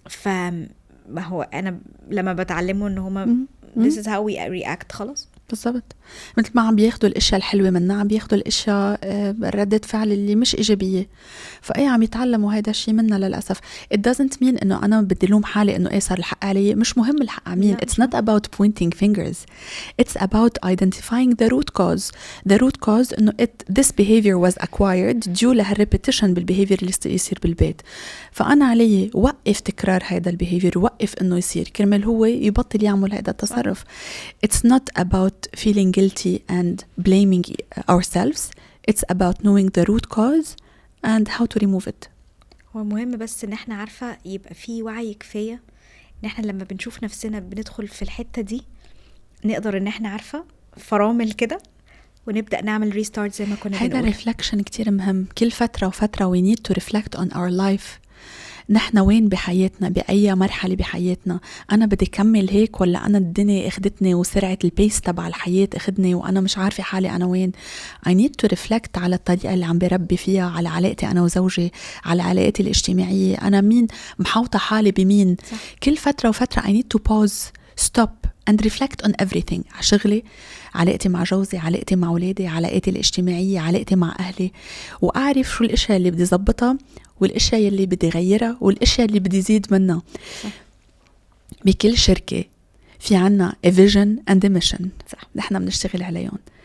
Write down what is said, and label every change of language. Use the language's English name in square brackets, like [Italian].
[Arabic] فما هو انا لما بتعلمه ان هما [English] this is how we react [Arabic] خلاص. بالضبط، مثل ما عم بياخدوا الاشياء الحلوه منا، عم بياخدوا الاشياء ردة فعل اللي مش ايجابيه، فاي عم يتعلموا هذا الشيء منا للاسف. [English] it doesn't mean [Arabic] انه انا بدي لوم حالي انه صار الحق علي، مش مهم الحق على مين. [English] it's not about pointing fingers, it's about identifying the root cause. the root cause [Arabic] انه [English] this behavior was acquired due [Arabic] لهالريبيتيشن بالbehavior اللي يصير بالبيت. فانا علي وقف تكرار هذا الbehavior، وقف انه يصير كرمال هو يبطل يعمل هذا التصرف. [English] it's not about feeling guilty and blaming ourselves, it's about knowing the root cause and how to remove it. [Arabic] هو مهم بس ان احنا عارفة يبقى في وعي كفاية ان احنا لما بنشوف نفسنا بندخل في الحتة دي نقدر ان احنا عارفة فرامل كده ونبدأ نعمل ريستارت زي ما كنا بنقول. هذا ريفلكشن كتير مهم. كل فترة وفترة [English] we need to reflect on our life. [Arabic] نحن وين بحياتنا، بأي مرحلة بحياتنا، أنا بدي كمل هيك ولا أنا الدنيا اخدتني وسرعة البيس تبع الحياة اخدني وأنا مش عارفة حالي أنا وين. [English] I need to reflect [Arabic] على الطريقة اللي عم بربي فيها، على علاقتي أنا وزوجي، على علاقتي الاجتماعية، أنا مين محوطة حالي بمين. صح. كل فترة وفترة [English] I need to pause, stop and reflect on everything. [Arabic] على شغلي، علاقتي مع جوزي، علاقتي مع أولادي، علاقتي الاجتماعية، علاقتي مع أهلي، وأعرف شو الأشياء اللي بدي زبطها والاشياء اللي بدي غيرها والاشياء اللي بدي زيد منها. بكل شركه في عنا [English] a vision and a mission [Arabic] نحن بنشتغل عليهم.